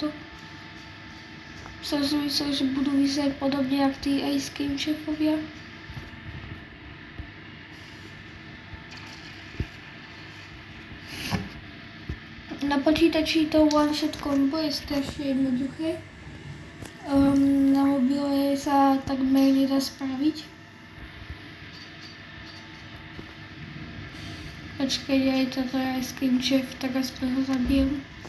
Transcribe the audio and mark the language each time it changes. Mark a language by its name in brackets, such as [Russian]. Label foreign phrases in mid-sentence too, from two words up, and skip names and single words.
[Slovak] Som si myslel, že budú vyzerať podobne jak tí [English] Ice Cream [Slovak] šéfovia. Na počítači to [English] one shot combo [Slovak] je strašne jednoduché. Na mobile sa takmer nedá spraviť. Počkaj, aj toto [English] Ice Cream [Slovak] šéf, tak aspoň ho zabijem.